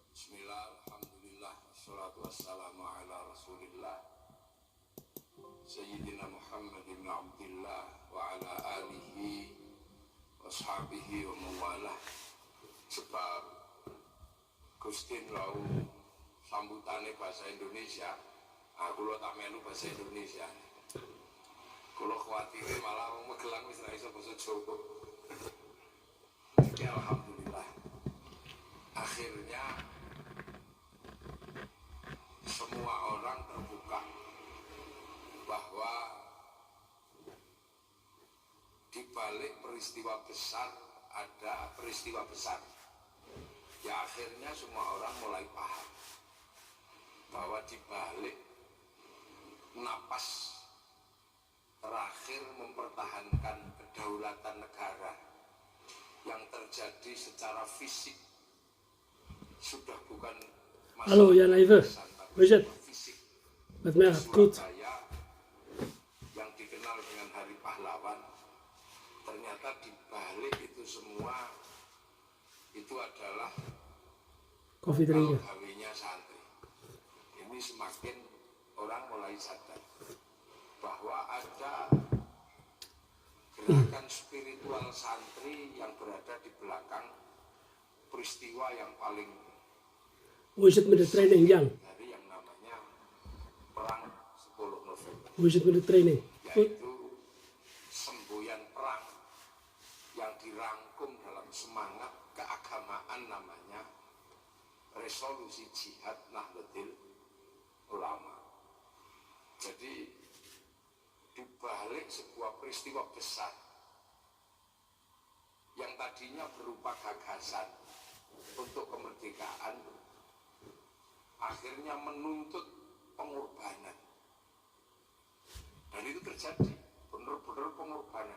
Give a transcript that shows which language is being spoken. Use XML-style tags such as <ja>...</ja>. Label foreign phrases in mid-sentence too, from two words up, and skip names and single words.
<ar>بسم الله، الحمد لله، والصلاة والسلام على رسول الله سيدنا محمد بن عبد الله وعلى آله وأصحابه ومن والاه.</ar> <jv>Sebab Gustin lau sambutane bahasa Indonesia, kula tak melu bahasa Indonesia. Kula khawatire malah wong Magelang wis ra iso basa Jawa.</jv> <id>Ya alhamdulillah. Akhirnya semua orang terbuka bahwa di balik peristiwa besar ada peristiwa besar. Ya akhirnya semua orang mulai paham bahwa di balik napas terakhir mempertahankan kedaulatan negara yang terjadi secara fisik sudah bukan</id> <nl>Hallo Jan Even, hoe is het?</nl> <id>fisik.</id> <nl>Met mij gaat het goed.</nl> <id>Surabaya yang dikenal dengan Hari Pahlawan, ternyata di balik itu semua itu adalah</id> <nl>Koffie drinken.</nl> <id>gawinya santri. Ini semakin orang mulai sadar bahwa ada gerakan spiritual santri yang berada di belakang peristiwa yang paling</id> <nl>Hoe is het met de training, Jan?</nl> <id>dari yang namanya Perang 10 November,</id> <nl>Hoe is het met de training? Goed?</nl> <id>yaitu semboyan perang yang dirangkum dalam semangat keagamaan namanya resolusi jihad Nahdlatul Ulama. Jadi di balik sebuah peristiwa besar yang tadinya berupa gagasan untuk kemerdekaan akhirnya menuntut pengorbanan, dan itu terjadi benar-benar pengorbanan.</id>